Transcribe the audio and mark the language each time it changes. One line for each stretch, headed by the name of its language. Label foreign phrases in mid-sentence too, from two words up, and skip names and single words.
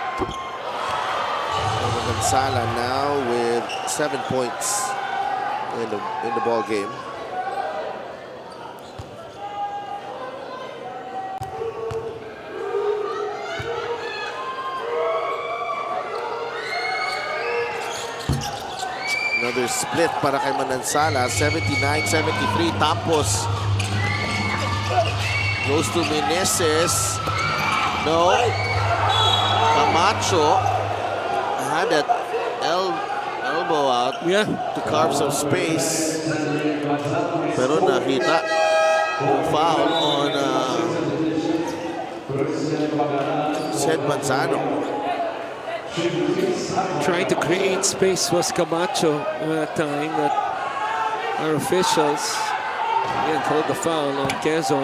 English: Manansala now with 7 points in the ball game. Another split
Filipino: para kay
English: Manansala. 79-73. Tampos goes to Meneses. No. Camacho had that elbow out to carve some space.
Filipino: Pero nakita yung
English: foul on
Filipino: Sed Manzano.
English: Trying to create space was Camacho at that time, that our officials again called the foul on Quezon.